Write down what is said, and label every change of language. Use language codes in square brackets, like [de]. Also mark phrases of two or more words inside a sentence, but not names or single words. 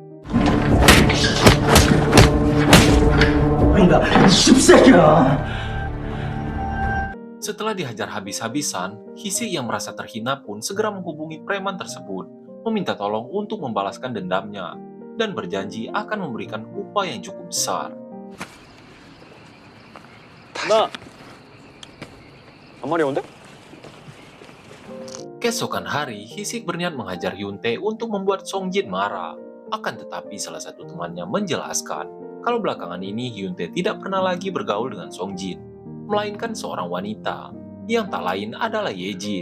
[id] Setelah dihajar habis-habisan, Hisik yang merasa terhina pun segera menghubungi preman tersebut, meminta tolong untuk membalaskan dendamnya, dan berjanji akan memberikan upah yang cukup besar. [ko] 나 아마리 온대? [id] Keesokan hari, Hisik berniat menghajar Hyuntae untuk membuat Songjin marah. Akan tetapi salah satu temannya menjelaskan kalau belakangan ini Hyuntae tidak pernah lagi bergaul dengan Songjin, melainkan seorang wanita, yang tak lain adalah Yejin.